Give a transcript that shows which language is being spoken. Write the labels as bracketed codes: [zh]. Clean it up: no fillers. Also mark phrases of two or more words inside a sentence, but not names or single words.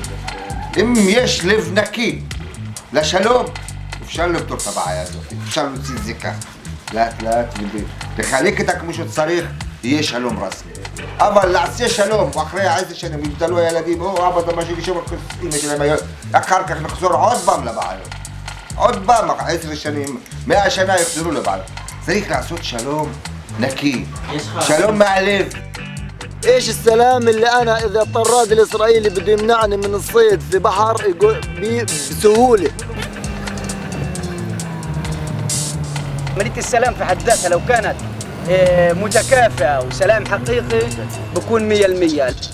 [he] אם יש לב נקי לשלום, אפשר לפתור את הבעיה הזאת, אפשר להוציא את זה ככה, לאט לאט, לחלק את כמו שצריך, יהיה שלום רסמי. אבל לעשה שלום, ואחרי 10 שנים יגדלו הילדים, אבא אתה משהו לשם, אמא שלהם היום, אחר כך נחזור עוד פעם לבעיות. עוד פעם, 10 שנים, 100 שנה יחזרו לבעיות. צריך לעשות שלום נקי, שלום מהלב. [ar] ايش السلام اللي انا اذا الطراد الاسرائيلي بده يمنعني من الصيد في بحر بسهوله. عملية السلام في حد ذاتها لو كانت متكافئة وسلام حقيقي بكون 100%.